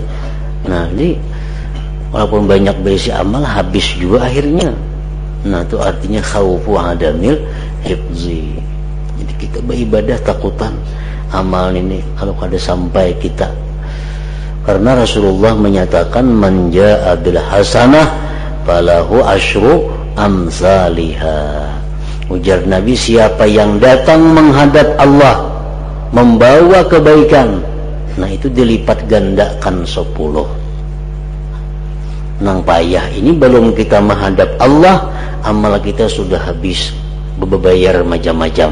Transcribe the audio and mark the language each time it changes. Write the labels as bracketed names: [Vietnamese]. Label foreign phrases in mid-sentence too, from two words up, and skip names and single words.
[Banjar] Nah, jadi walaupun banyak berisi amal, habis juga akhirnya. Nah, itu artinya [Arabic] خوف عدم الحفظ. [Banjar] Jadi kita beribadah takutan amal ini kalau kada sampai kita. Karena Rasulullah menyatakan [Arabic] من جاء بالحسنة فله عشر أمثالها. [Banjar] Ujar Nabi, siapa yang datang menghadap Allah membawa kebaikan, nah itu dilipat gandakan 10. Nang payah ini belum kita menghadap Allah, amal kita sudah habis berbayar macam-macam.